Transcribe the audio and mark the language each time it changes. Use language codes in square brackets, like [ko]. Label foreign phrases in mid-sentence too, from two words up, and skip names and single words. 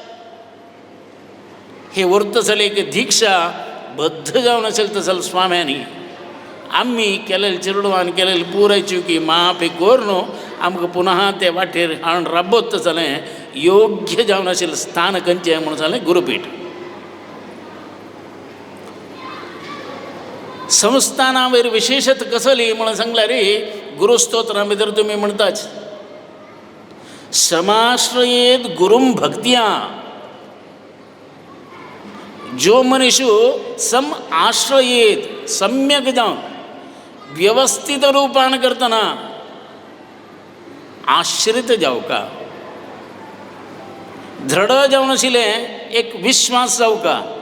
[kok] हे व्हरता जाल्यार एक दिक्षा बद्ध जावन आशिल्ले तसले स्वाम्यांनी आमी केलेले चेडवान केलेले पुराय चुकी माफी कोर न्हू आमकां पुनः ते वाटेर हाडून राबत जालें योग्य जावन आशिल्लें स्थान खंयचें म्हणून जालें गुरुपीठ संस्थाना वयर विशेषत कसली म्हणून सांगल्यार गुरुस्तोत्रा भितर तुमी म्हणटाच [sa] समाश्रयेत गुरुम भक्त्या [kok] जो मनीस सम आश्रयेत सम्यक जावन व्यवस्थित रूपान करतना आश्रित जावका दृढ जावन आशिल्लें एक विश्वास जावका